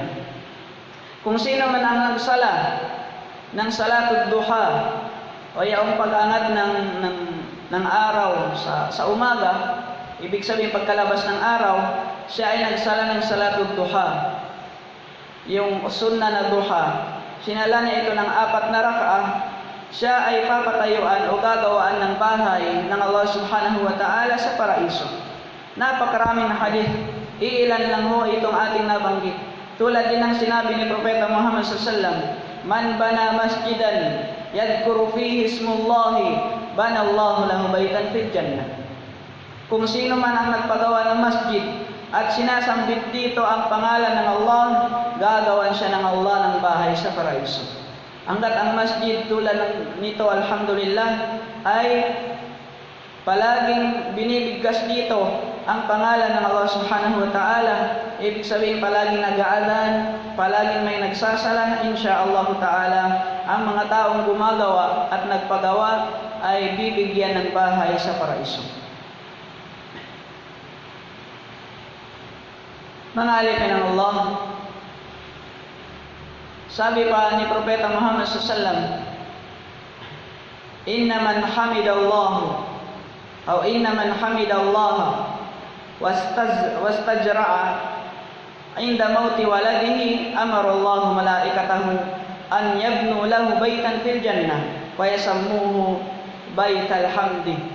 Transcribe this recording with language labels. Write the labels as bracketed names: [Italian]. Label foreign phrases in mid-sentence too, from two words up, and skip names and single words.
[Filipino] Kung sino man ang nagsala ng [Arabic] صلاة الضحى [Filipino] o yung pag-angat ng araw sa umaga, ibig sabihin pagkalabas ng araw, siya ay nagsala ng salatud duha, yung sunnah na duha, sinala niya ito ng 4 na rak'ah, siya ay papatayuan o gagawaan ng bahay ng Allah [Arabic] سبحانه وتعالى [Filipino] sa paraiso. Napakaraming na hadith, iilan lang ho itong ating nabanggit. Tulad din ng sinabi ni Propeta Muhammad SAW, [Arabic] "من بنى مسجدا يذكر فيه اسم الله بنى الله له بيتا في الجنة." [Filipino] Kung sino man ang nagpagawa ng masjid at sinasambit dito ang pangalan ng Allah, gagawan siya ng Allah ng bahay sa paraiso. Hanggat ang masjid tulad nito, alhamdulillah, ay palaging binibigkas dito ang pangalan ng Allah [Arabic] سبحانه وتعالى, [Filipino] ibig sabihin palaging nag-aadan, palaging may nagsasala, [Arabic] إن شاء الله تعالى, [Filipino] ang mga taong gumagawa at nagpagawa ay bibigyan ng bahay sa paraiso. Mga alipin ng Allah, sabi pa ni Propeta Muhammad SAW, [Arabic] "إن من حمد الله أو إن من حمد الله واستجرع عند موت ولده أمر الله ملائكته أن يبنوا له بيتا في الجنة ويسموه بيت الحمد.